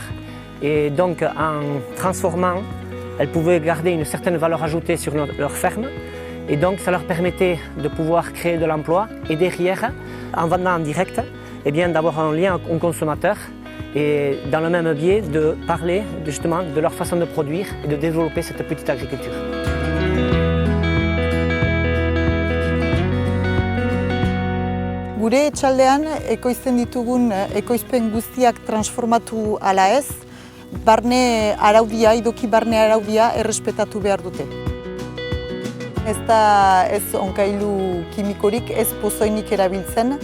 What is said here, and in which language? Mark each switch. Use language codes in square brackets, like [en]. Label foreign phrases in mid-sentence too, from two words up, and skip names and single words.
[fr] Et donc en transformant, elles pouvaient garder une certaine valeur ajoutée sur leur ferme. Et donc ça leur permettait de pouvoir créer de l'emploi et derrière, en vendant en direct, eh bien, d'avoir un lien au consommateur et dans le même biais de parler justement de leur façon de produire et de développer cette petite agriculture. [eu] Gure etxaldean ekoizten ditugun ekoizpen guztiak transformatu ala ez, barne araudia, Idoki barne araudia errespetatu behar dute. Ez da ez onkailu kimikorik, ez pozoinik erabiltzen.